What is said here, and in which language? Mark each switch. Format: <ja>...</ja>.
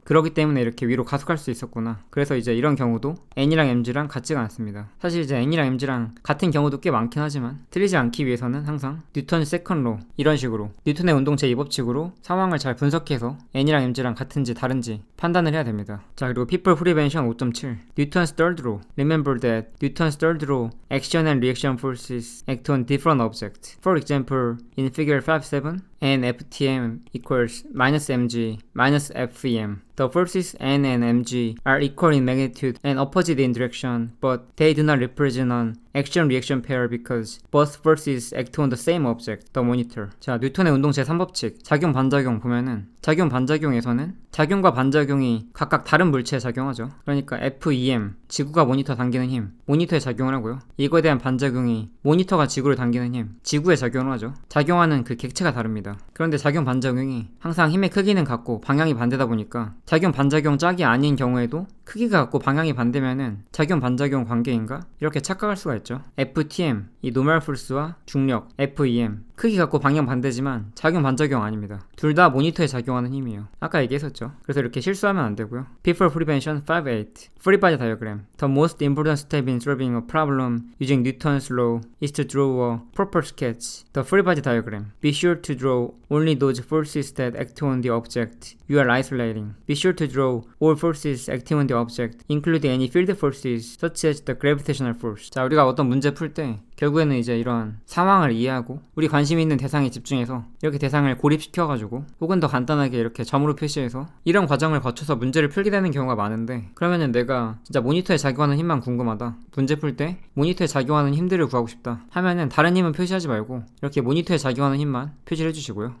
<ko>그렇기 때문에 이렇게 위로 가속할 수 있었구나. 그래서 이제 이런 경우도 n이랑 mg랑 같지가 않습니다. 사실 이제 n이랑 mg랑 같은 경우도 꽤 많긴 하지만 틀리지 않기 위해서는 항상 뉴턴 세컨 로 이런 식으로 뉴턴의 운동 제2법칙으로 상황을 잘 분석해서 n이랑 mg랑 같은지 다른지 판단을 해야 됩니다. 자, 그리고</ko> <en>people prevention 5.7 Newton's third law. Remember that Newton's third law action and reaction forces act on different objects. For example, in figure 5.7 and FTM equals minus mg minus FEM. The forces N and mg are equal in magnitude and opposite in direction, but they do not represent an action-reaction pair because both forces act on the same object, the monitor.</en> <ko>자, 뉴턴의 운동 제3법칙, 작용 반작용 보면은 작용 반작용에서는 작용과 반작용이 각각 다른 물체에 작용하죠. 그러니까 FEM, 지구가 모니터 당기는 힘, 모니터에 작용을 하고요. 이거에 대한 반작용이 모니터가 지구를 당기는 힘, 지구에 작용을 하죠. 작용하는 그 객체가 다릅니다. 그런데 작용 반작용이 항상 힘의 크기는 같고 방향이 반대다 보니까 작용 반작용 짝이 아닌 경우에도 크기가 같고 방향이 반대면은 작용 반작용 관계인가? 이렇게 착각할 수가 있죠. FTM, 이 노멀 풀스와 중력, FEM 크기 같고 방향 반대지만 작용 반작용 아닙니다. 둘 다 모니터에 작용하는 힘이에요. 아까 얘기했었죠. 그래서 이렇게 실수하면 안 되고요.</ko> <en>People Prevention 5.8 Free body diagram. The most important step in solving a problem using Newton's law is to draw a proper sketch. The free body diagram. Be sure to draw only those forces that act on the object you are isolating. Be sure to draw all forces acting on the object, including any field forces such as the gravitational force.</en> <ko>자, 우리가 어떤 문제 풀 때 결국에는 이제 이런 상황을 이해하고 우리 관심 있는 대상에 집중해서 이렇게 대상을 고립시켜가지고 혹은 더 간단하게 이렇게 점으로 표시해서 이런 과정을 거쳐서 문제를 풀게 되는 경우가 많은데, 그러면은 내가 진짜 모니터에 작용하는 힘만 궁금하다, 문제 풀 때 모니터에 작용하는 힘들을 구하고 싶다 하면은 다른 힘은 표시하지 말고 이렇게 모니터에 작용하는 힘만 표시를 해주시고요.</ko>